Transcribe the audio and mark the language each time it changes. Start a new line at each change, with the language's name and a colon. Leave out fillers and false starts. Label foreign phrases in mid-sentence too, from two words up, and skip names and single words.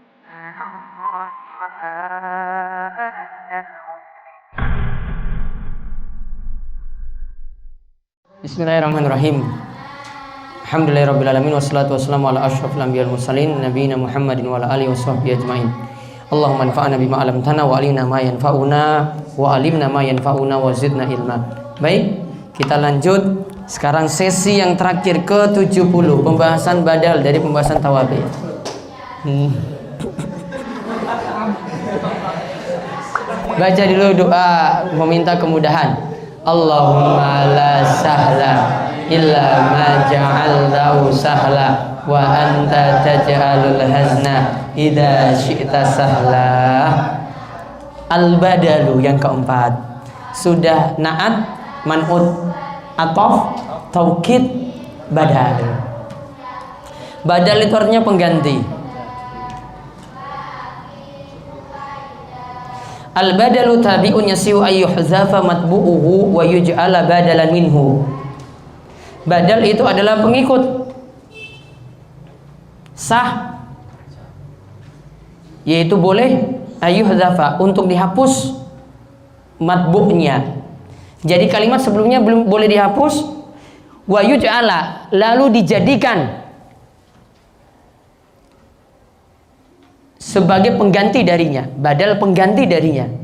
Arabic: بسم الله الرحمن الرحيم. الحمد لله رب العالمين والصلاة والسلام على أشرف الأنبياء والمرسلين نبينا محمد وعلى آله وصحبه أجمعين. اللهم انفعنا بما علمتنا وعلمنا ما ينفعنا وعلمنا ما ينفعنا وزدنا علما.
Indonesian: Baik, kita lanjut sekarang sesi yang terakhir ke-70, pembahasan badal dari pembahasan tawabi. Baca dulu doa meminta kemudahan.
Arabic: اللهم لا سهل إلا ما جعلته سهلا وأنت تجعل الحزن إذا شئت سهلا.
Indonesian: Al-badalu yang keempat. Sudah na'at, man'ut, atof, taukid, badal. Badal itu artinya pengganti.
Arabic: البدل تابع يصح أن يحذف متبوعه ويجعل بدلا منه.
Indonesian: Badal itu adalah pengikut sah, yaitu boleh ayyuhzafa untuk dihapus matbu'nya. Jadi kalimat sebelumnya belum boleh dihapus.
Arabic: ويجعل,
Indonesian: lalu dijadikan sebagai pengganti darinya, badal pengganti darinya.